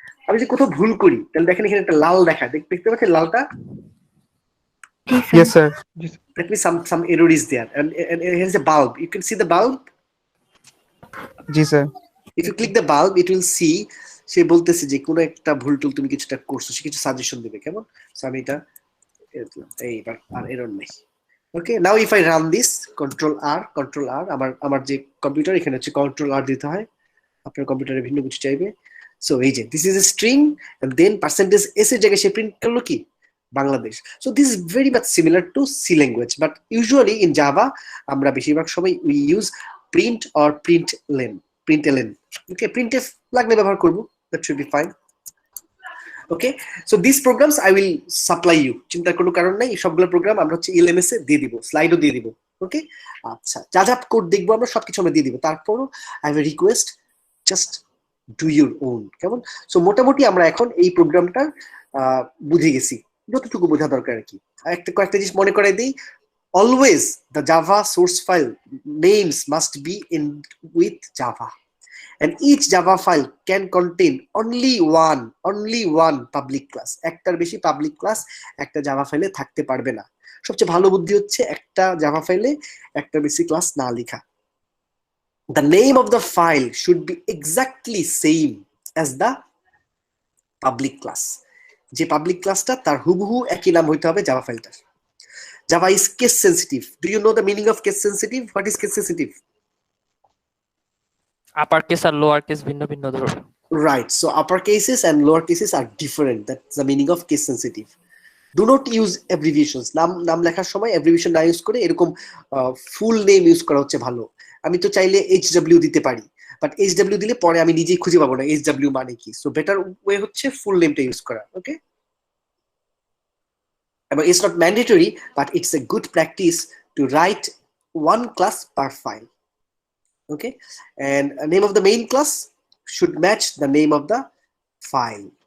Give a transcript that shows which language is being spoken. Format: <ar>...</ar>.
<bn>আমি যে কোথাও ভুল করি তাহলে দেখেন এখানে একটা লাল দেখা, দেখতে পাচ্ছেন লালটা?</bn> <en>Yes, sir. Let me some error is there, and here's a bulb. You can see the bulb. Yes, sir. If you click the bulb, it will see</en> <bn>সে বলতেছে যে কোনো একটা ভুল টুল তুমি কিছুটা করছো, সে কিছু সাজেশন দিবে, কেমন? সো আমি এটা এইবার আর এরর নেই। ওকে,</bn> <en>now if I run this,</en> <bn>control আর আমার যে কম্পিউটার, এখানে হচ্ছে কন্ট্রোল আর দিতে হয়, আপনার কম্পিউটারে ভিন্ন কিছু চাইবে। সো এই যে</bn> <en>this is a string, and then percentage S</en> <bn>এর জায়গায় সে প্রিন্ট করলো কি, Bangladesh.</bn> <en>so this is very much similar to C language, but usually in Java</en> <bn>আমরা বেশিরভাগ সময়</bn> <en>We use print or println. Okay, printf</en> <bn>লাগলে ব্যবহার করব,</bn> <en>that should be fine. Okay, so these programs I will supply you,</en> <bn>চিন্তার কোনো কারণ নাই। সবগুলো প্রোগ্রাম আমরা হচ্ছে LMS এ দিয়ে দিব, স্লাইডও দিয়ে দিব। ওকে, আচ্ছা, যা যা কোড দেখবো আমরা সবকিছু আমরা দিয়ে দিব। তারপরও</bn> <en>I have a request, just do your own, কেমন?</en> <bn>সো মোটামুটি আমরা এখন এই প্রোগ্রামটা বুঝে গেছি, যতটুকু বোঝা দরকার আর কি। কয়েকটা জিনিস মনে করাই দিই।</bn> <en>Always the Java source file names must be in with Java, and each Java file can contain only one public class.</en> <bn>একটার বেশি পাবলিক ক্লাস একটা জাভা ফাইলে থাকতে পারবে না। সবচেয়ে ভালো বুদ্ধি হচ্ছে একটা জাভা ফাইলে একটা বেশি ক্লাস না লেখা।</bn> <en>The name of the file should be exactly same as the public class.</en> <bn>যে পাবলিক ক্লাসটা তার হুবহু একই নাম হইতে হবে Java ফাইলটার।</bn> <en>Java is case sensitive. Do you know the meaning of case sensitive? What is case sensitive?</en> <bn>upper case আর lower case ভিন্ন ভিন্ন ধরনের।</bn> <en>Right. So upper cases and lower cases are different. That's the meaning of case sensitive. Do not use abbreviations.</en> <bn>নাম লেখার সময় abbreviation না use করে এরকম full name use করা হচ্ছে ভালো। আমি তো চাইলে HW দিতে পারি, বাট HW দিলে পরে আমি নিজেই খুঁজে পাবো না HW মানে কি। সো বেটার ওয়ে হচ্ছে ফুল নেমটা ইউজ করা।</bn> <en>Okay, it's not mandatory, but it's a good practice to write one class per file. Okay, and name of the main class should match the name of the file.</en>